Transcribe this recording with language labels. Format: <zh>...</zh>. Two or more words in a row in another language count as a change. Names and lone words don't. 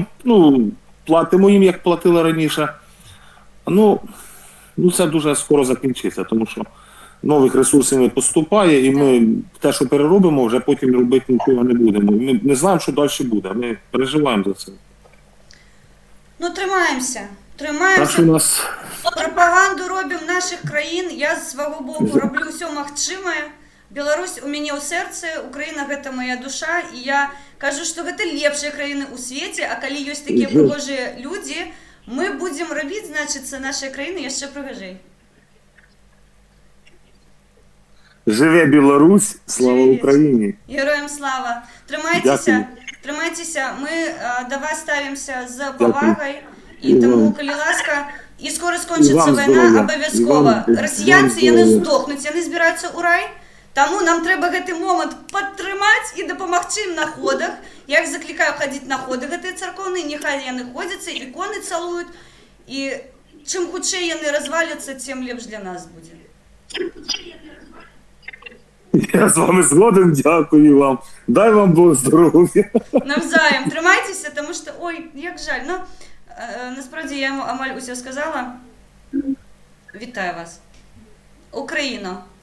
<uk>Ну, платимо їм, як платили раніше. Ну, це дуже скоро закінчиться, тому що нових ресурсів не поступає, і ми те, що переробимо, вже потім робити нічого не будемо. Ми не знаємо, що далі буде, ми переживаємо за це. Ну, тримаємося. Пропаганду робимо наших країн, я з свого боку роблю все можливе,</uk> <be>Беларусь у мяне ў сэрцы, Украіна гэта моя душа, і я кажу, што гэта лепшыя краіны ў свеце, а калі ёсць такія прыгожыя людзі, мы будзем рабіць, значыцца, нашыя краіны яшчэ прыгажэй.</be> <uk>Живе Білорусь, слава Україні. Героям слава.</uk> <be>Трымайцеся, мы да вас ставімся з павагай, і таму, калі ласка, і скора скончыцца вайна, абавязкова. Расіянцы, яны здохнуць, яны збіраюцца ў рай, таму нам трэба гэты момант падтрымаць і дапамагчы ім на ходах. Я іх заклікаю хадзіць на ходы гэтыя царкоўныя, няхай яны ходзяцца, іконы цалуюць, і чым хутчэй яны разваляцца, тым лепш для нас будзе.</be> <uk>Я з вами згоден, дякую вам. Дай вам Бог здоров'я. Навзаєм, тримайтеся, тому що, ой, як жаль. Ну, насправді я йому амаль усе сказала. Вітаю вас. Україно.</uk>